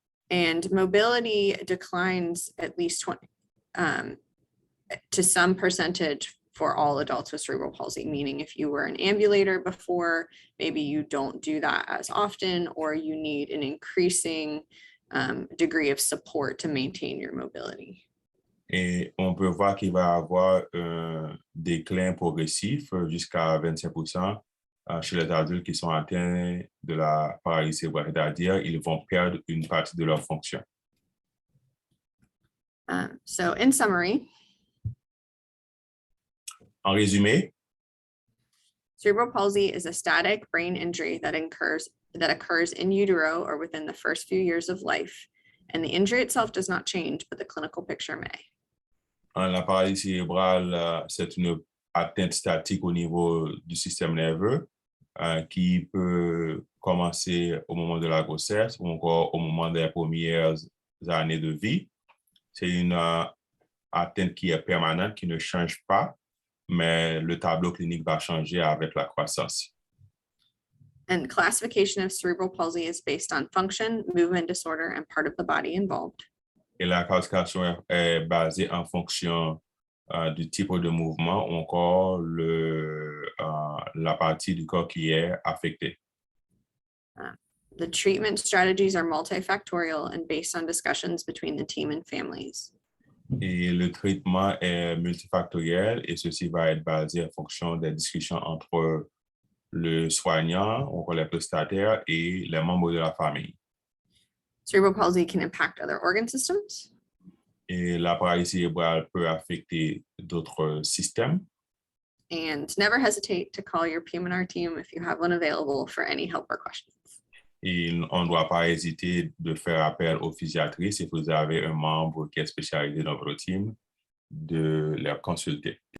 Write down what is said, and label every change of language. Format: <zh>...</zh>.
<en>And mobility declines at least 20 to some percentage for all adults with cerebral palsy, meaning if you were an ambulator before, maybe you don't do that as often, or you need an increasing degree of support to maintain your mobility.</en> <fr>Et on peut voir qu'il va y avoir un déclin progressif jusqu'à 25% chez les adultes qui sont atteints de la paralysie cérébrale, c'est-à-dire ils vont perdre une partie de leur fonction.</fr> <en>So in summary,</en> <fr>en résumé,</fr> <en>cerebral palsy is a static brain injury that occurs in utero or within the first few years of life, and the injury itself does not change, but the clinical picture may.</en> <fr>La paralysie cérébrale, c'est une atteinte statique au niveau du système nerveux qui peut commencer au moment de la grossesse ou encore au moment des premières années de vie. C'est une atteinte qui est permanente, qui ne change pas, mais le tableau clinique va changer avec la croissance.</fr> <en>And classification of cerebral palsy is based on function, movement disorder, and part of the body involved.</en> <fr>Et la classification est basée en fonction du type de mouvement ou encore la partie du corps qui est affectée.</fr> <en>The treatment strategies are multifactorial and based on discussions between the team and families.</en> <fr>Et le traitement est multifactoriel et ceci va être basé en fonction des discussions entre le soignant, encore les prestataires et les membres de la famille.</fr> <en>Cerebral palsy can impact other organ systems.</en> <fr>Et la paralysie cérébrale peut affecter d'autres systèmes.</fr> <en>And never hesitate to call your PM&R team if you have one available for any help or questions.</en> <fr>Et on ne doit pas hésiter de faire appel aux physiatries si vous avez un membre qui est spécialisé dans votre team, de les consulter.</fr>